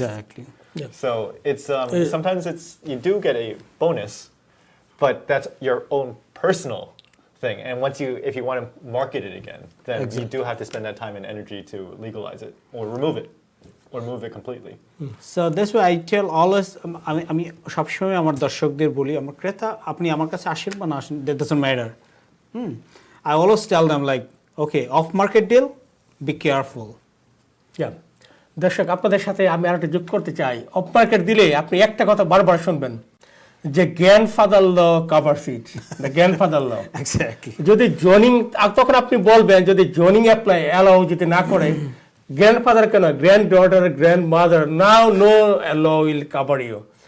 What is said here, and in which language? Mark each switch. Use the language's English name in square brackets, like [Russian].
[English] Exactly. So it's sometimes you do get a bonus, but that's your own personal thing. And if you want to market it again, then you do have to spend that time and energy to legalize it or remove it completely. So that's why I tell always, [Bangla] আমি সবসময় আমার দর্শকদের বলি, আমার ক্রেতা আপনি আমার কাছে আসেন বা না আসেন, [English] that doesn't matter. I always tell them like, okay, off market deal, be careful. Yeah. [Bangla] দর্শক, আপনাদের সাথে আমি আরেকটা যোগ করতে চাই। অফ মার্কেট দিলে আপনি একটা কথা বারবার শুনবেন যে [English] Grandfather law covers it, the grandfather law. Exactly. [Bangla] যদি জোনিং, তখন আপনি বলবেন যদি জোনিং অ্যালাউ যদি না করে, গ্র্যান্ডফাদার কেন, grand daughter, grand mother, [English] Now no law will cover you.